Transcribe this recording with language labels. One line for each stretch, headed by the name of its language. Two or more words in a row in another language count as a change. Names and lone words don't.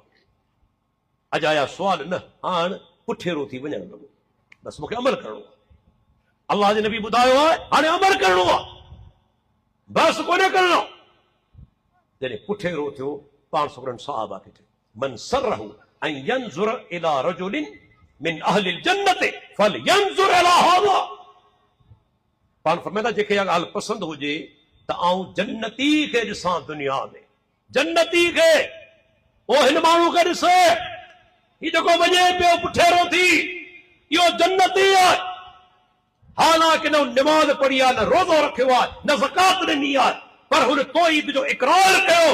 Sindhi: अॼु आया सुवाल न, हाणे पुठेरो थी वञणु लॻो। बसि मूंखे अमल करिणो आहे। अल्लाह जे नबी ॿुधायो आहे, हाणे अमल करिणो आहे, बसि कोन करिणो। जॾहिं पुठेरो थियो, पाण सगरनि सहाबा खे
Arabic: من سره أن ينظر إلى رجل من أهل الجنة فلينظر إلى هذا.
Sindhi: पाण फरमाईंदा जेके इहा ॻाल्हि पसंदि हुजे त आउं जन्नती खे ॾिसां दुनिया में, जन्नती खे। ओ हिन माण्हू खे ॾिस, ही जेको वञे पियो पुठेरो थी, इहो जन्नती आहे। हालांकि न निमाज़ पढ़ी आहे, न रोज़ो रखियो आहे, न ज़कात ॾिनी आहे, पर हुन तौहीद जो इक़रार कयो।